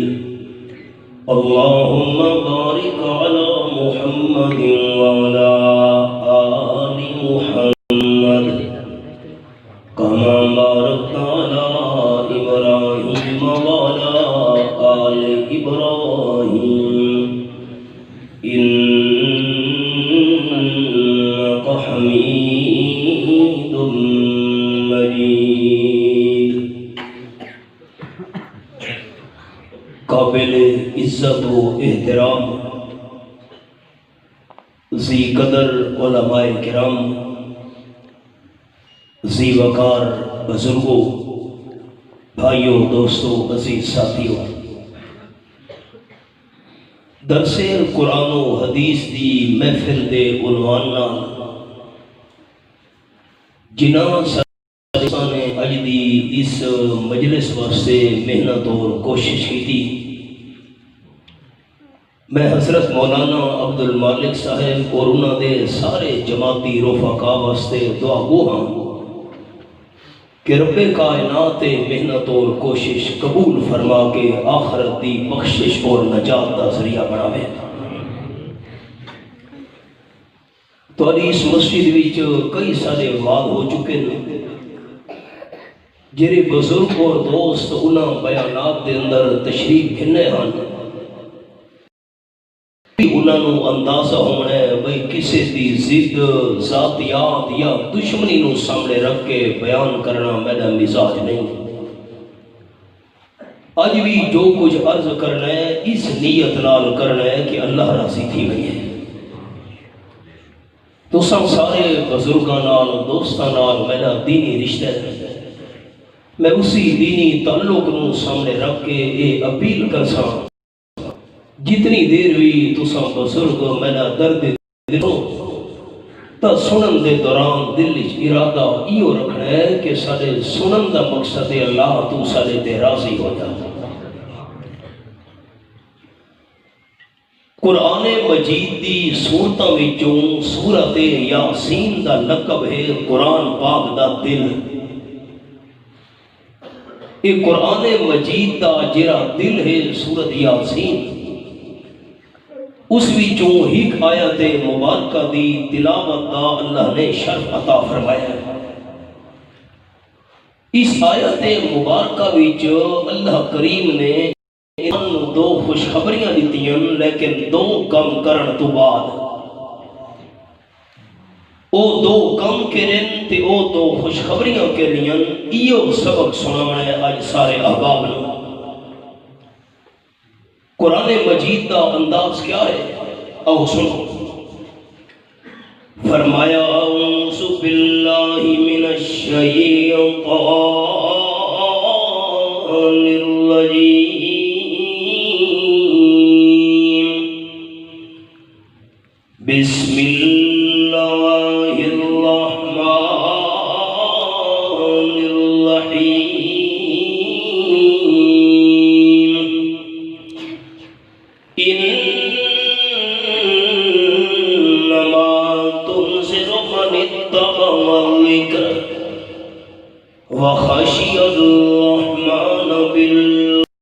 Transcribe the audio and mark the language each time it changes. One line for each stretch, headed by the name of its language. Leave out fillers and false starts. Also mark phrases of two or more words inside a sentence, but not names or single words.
Arabic: اللهم بارك على محمد وعلى آل محمد كما باركت على إبراهيم وعلى آل إبراهيم إنك حميد مجيد.
Urdu: قابل عزت و احترام ذی قدر علماء کرام، ذی وقار بزرگوں، بھائیوں، دوستوں، عزیز ساتھیوں،
Punjabi: درس قرآن و حدیث دی محفل دے عنوان نال جنہاں ساتھیاں نے اج دی اس مجلس واسطے محنت اور کوشش کی. میں حضرت مولانا عبد المالک صاحب اور انہوں دے سارے جماعتی رفقا واسطے دعا گو ہاں کہ رب کائنات محنت اور کوشش قبول فرما کے آخرت دی بخشش اور نجات دا ذریعہ بناوے. تو اس مسجد وچ کئی سارے وعد ہو چکے ہیں جڑے بزرگ اور دوست انہاں بیانات دے اندر تشریف گھنے ہن. انہاں نو اندازہ ہونا ہے بھئی کسی دی ضد، ذاتیات یا دشمنی نو سامنے رکھ کے بیان کرنا میرا مزاج نہیں. آج بھی جو کچھ عرض کرنا ہے اس نیت نال کرنا ہے کہ اللہ راضی تھی گئی ہے. تو سب سارے بزرگاں نال دوستاں نال میرا دینی رشتہ ہے. میں اسی دینی تعلق نو سامنے رکھ کے یہ اپیل کرساں جتنی دیر بھی تساں بزرگ میرا درد دلو تا سنن دے دوران دل وچ ارادہ ایو رکھنا ہے کہ سارے سنن دا مقصد ہے اللہ تو سارے تے راضی ہو جا۔ قرآن مجید دی سورتاں وچوں سورت یاسین دا لقب ہے قرآن پاک دا دل۔ یہ قرآن مجید دا جڑا دل ہے سورت یاسین، اس وچوں ایک آیت مبارکہ دی تلاوت دا اللہ نے شرف عطا فرمایا ہے۔ اس آیت مبارکہ وچ اللہ کریم نے دو خوشخبریاں دیتیاں، لیکن دو کم کرن تو بعد او دو کم کرن تے او دو خوشخبریاں کرنیاں، ایو سبق سنانا ہے آج سارے احباب نے۔ قرآن مجید دا انداز کیا ہے؟ او سنو، فرمایا
Arabic: اعوذ باللہ من الشیطان الرجیم بسم اللہ الرحمن الرحیم وخشي الرحمن بالغيب